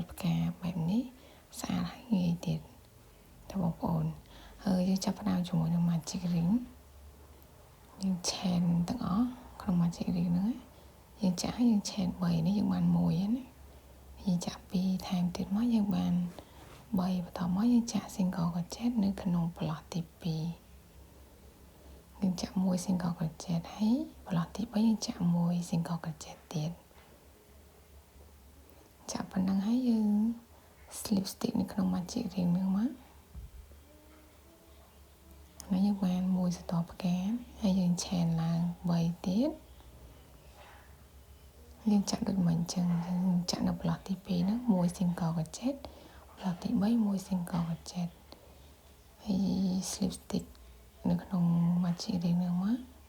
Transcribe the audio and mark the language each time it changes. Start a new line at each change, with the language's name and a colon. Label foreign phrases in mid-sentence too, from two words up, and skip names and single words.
Khmer: ច់ផ្កាបែបនេះស្អាតហើយងាយទៀតតើបងប្អូនហើយយើងចាប់ផ្ដើមជាមួយនឹង
English: Magic Ring
Khmer: យើងឆេនទាំងអស់ក្នុង
English: Magic Ring
Khmer: ហ្នឹងយើងចាក់ហើយយើងឆេន3នេះយើងបាន1ហើយណាយើងចាក់2ថែមទៀតមកយើងបាន3បន្តមកយើងចាក់
English: single crochet
Khmer: នៅក្នុងប្លោះទី2យើងចាក់1
English: single crochet
Khmer: ហើយប្លោះទី3យើងចាក់1
English: single crochet
Khmer: ទៀត ចាក់ប៉ុណ្ណឹងហើយយើង
English: slip stitch
Khmer: នៅក្នុង
English: magic ring
Khmer: ហ្នឹងមកហើយយើងបាន1សតផ្កាហើយយើងឆេនឡើង3ទៀត យើងចាក់ដូចមិញអញ្ចឹងយើងចាក់នៅប្លោះទី2ហ្នឹង1
English: single crochet
Khmer: ប្លោះទី3 1
English: single crochet
Khmer: ហើយ
English: slip stitch
Khmer: នៅក្នុង
English: magic ring
Khmer: ហ្នឹងមក